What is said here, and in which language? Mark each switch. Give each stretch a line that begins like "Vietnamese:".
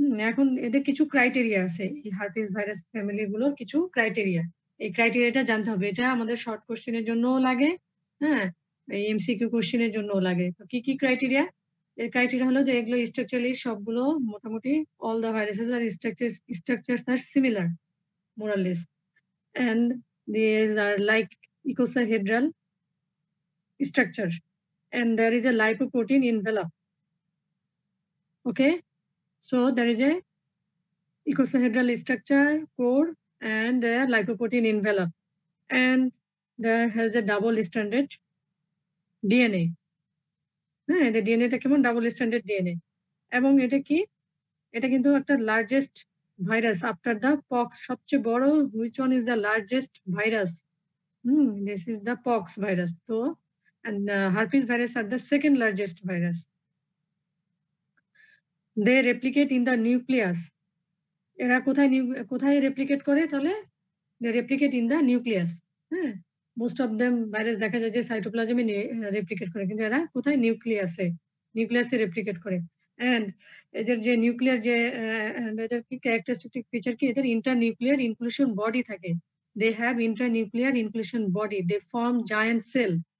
Bangla: এখন এদের কিছু ক্রাইটেরিয়া আছে, এই হারপিস ভাইরাস ফ্যামিলি গুলোর কিছু ক্রাইটেরিয়া। এই ক্রাইটেরিয়াটা জানতে হবে। এটা আমাদের শর্ট কোশ্চেনের জন্যও লাগে, হ্যাঁ, এই এমসিকিউ কোশ্চেনের জন্যও লাগে। তো কি কি ক্রাইটেরিয়া? এর ক্রাইটেরিয়া হলো যে এগুলো স্ট্রাকচারালি সবগুলো মোটামুটি
English: all the viruses are structures are similar more or less, and these are like icosahedral structure, and there is a lipoprotein envelope. Okay, so there is a icosahedral structure core and a lipoprotein envelope, and there has a double stranded DNA.
Bangla: হ্যাঁ, the DNA টা কেমন? Double standard DNA. এবং এটা কি? এটা কিন্তু একটা
English: Largest virus after the pox.
Bangla: সবচেয়ে বড়,
English: which one is the largest virus? This is the pox virus. So, and herpes virus are the second largest virus. They replicate in the nucleus.
Bangla: এরা কোথায় রেপ্লিকেট করে? তাহলে
English: they replicate in the nucleus.
Bangla: হ্যাঁ,
English: most of them virus
Bangla: দেখা যায় যে সাইটোপ্লাজমে replicate করে, কিন্তু এরা কোথায়? নিউক্লিয়াসে রেপ্লিকেট করে। এন্ড এদের যে নিউক্লিয়ার যে এদের কি ক্যারেক্টারিস্টিক ফিচার কি? এদের ইন্টারনিউক্লিয়ার ইনক্লুশন বডি থাকে।
English: They have internuclear inclusion body, they form giant cell.